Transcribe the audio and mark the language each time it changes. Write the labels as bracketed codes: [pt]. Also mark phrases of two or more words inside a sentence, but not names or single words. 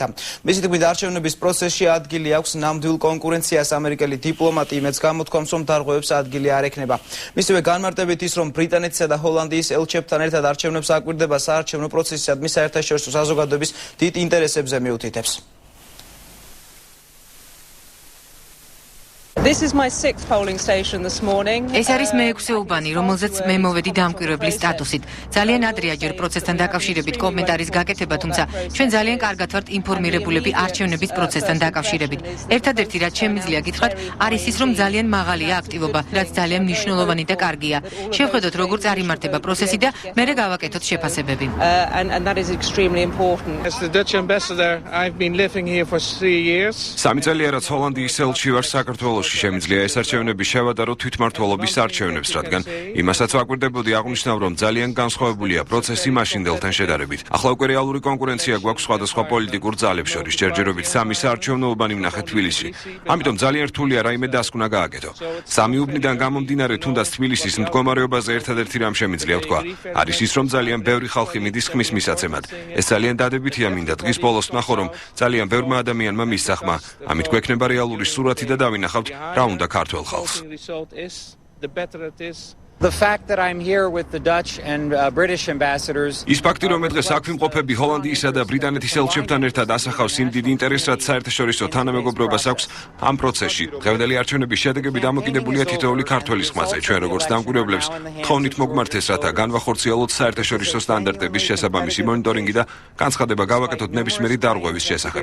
[ka] მისი თქმით, არჩევნების პროცესში ადგილი აქვს ნამდვილ კონკურენციას. ამერიკელი დიპლომატი იმედს გამოთქვამს, რომ დარღვევებს ადგილი არ ექნება. მისივე განმარტებით ის, რომ ბრიტანეთისა და ჰოლანდიის ელჩებთან ერთად არჩევნებს აკვირდება საარჩევნო პროცესისადმი საერთაშორისო საზოგადოების დიდ ინტერესებზე მიუთითებს. [en] This is my sixth polling station this morning. [ka] ეს არის მეექვსე უბანი, რომელზეც მე მოვედი დამკვირვებლის სტატუსით. ძალიან ადრეა ჯერ პროცესთან დაკავშირებით კომენტარის გაკეთება, თუმცა ჩვენ ძალიან კარგად ვართ ინფორმირებულები არჩევნების პროცესთან დაკავშირებით. ერთადერთი რაც შემიძლია გითხრათ, არის ის, რომ ძალიან მაღალია აქტივობა, რაც ძალიან მნიშვნელოვანი და კარგია. შევხედოთ, როგორ წარიმართება პროცესი და მერე გავაკეთოთ შეფასებები. [en] And that is extremely important. As the Dutch ambassador, I've been living here for 3 years. [ka] სამი წელია რაც ჰოლანდიის ელჩი ვარ საქართველოში. შემიძლია ეს არჩევნები შევადარო თვითმმართველობის არჩევნებს, რადგან იმასაც ვაკვირდებოდი, აღნიშნავ, რომ ძალიან განსხვავებულია პროცესი მაშინდელთან შედარებით. ახლა უკვე რეალური კონკურენცია გვაქვს სხვადასხვა პოლიტიკურ ძალებს შორის. ჯერჯერობით სამი საარჩევნო უბანი ვნახეთ თბილისში. ამიტომ ძალიან რთულია რაიმე დასკვნა გააკეთო. სამი უბნიდან გამომდინარე, თუნდაც თბილისის მდგომარეობაზე ერთადერთი რამ შემიძლია ვთქვა, არის ის, რომ ძალიან ბევრი ხალხი მიდის ხმის მისაცემად. ეს ძალიან დადებითია, მინდა დღის ბოლოს ვნახო, რომ ძალიან ბევრმა ადამიანმა მისცა ხმა. ამით გვექნება რეალური სურათი და დავინახავთ რა უნდა ქართველ ხალხს. [en] The fact that I'm here with the Dutch and British ambassadors. [ka] ის ფაქტი, რომ მე დღეს აქ ვიმყოფები ჰოლანდიისა და ბრიტანეთის ელჩებთან ერთად, ასახავს იმ დიდ ინტერესს, რაც საერთაშორისო თანამეგობრობას აქვს ამ პროცესში. დღევანდელი არჩევნების შედეგები დამოკიდებულია თითოეული ქართველის ხმაზე. ჩვენ როგორც დამკვირვებლებს თხოვნით მოგმართეს, რათა განვახორციელოთ საერთაშორისო სტანდარტების შესაბამისი მონიტორინგი და განცხადება გავაკეთოთ ნებისმიერი დარღვევის შესახებ.